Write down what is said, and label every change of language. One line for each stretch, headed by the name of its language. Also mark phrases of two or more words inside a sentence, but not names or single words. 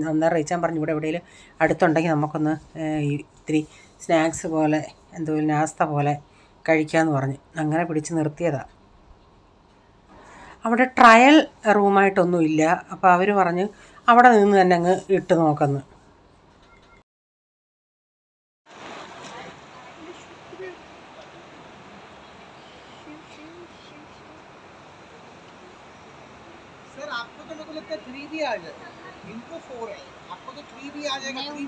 Malayalam: അന്നേരം റീച്ചാൻ പറഞ്ഞു, ഇവിടെ എവിടെയെങ്കിലും അടുത്തുണ്ടെങ്കിൽ നമുക്കൊന്ന് ഇത്തിരി സ്നാക്സ് പോലെ എന്തെങ്കിലും നാസ്ത പോലെ കഴിക്കാമെന്ന് പറഞ്ഞു. അങ്ങനെ പിടിച്ച് നിർത്തിയതാണ്. അവിടെ ട്രയൽ റൂമായിട്ടൊന്നുമില്ല. അപ്പോൾ അവർ പറഞ്ഞ് അവിടെ നിന്ന് തന്നെ അങ്ങ് ഇട്ട് നോക്കുന്നു.
Hindi: सर आपको तो मेरे को लगता है 3 भी आ जाएगा, इनको 4 है, आपको तो 3 भी आ जाएगा।